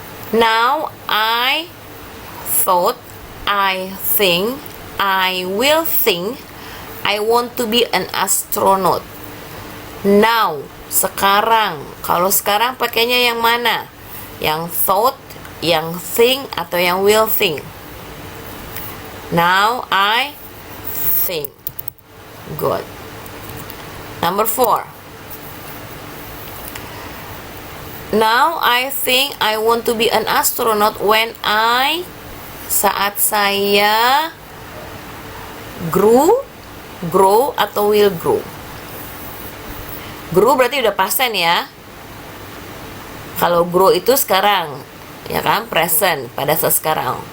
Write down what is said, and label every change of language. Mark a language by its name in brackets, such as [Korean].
[English] Now I thought, I think, I will think, I want to be an astronaut. [Indonesian] Now, sekarang. Kalau sekarang pakainya yang mana? Yang thought, yang think, atau yang will think? [English] Now I think. Good. Number 4. Now I think I want to be an astronaut when [Indonesian] saat saya [English] grow atau will grow. [Indonesian] Grow berarti udah past tense ya. Kalau grow itu sekarang, ya kan, present pada saat sekarang.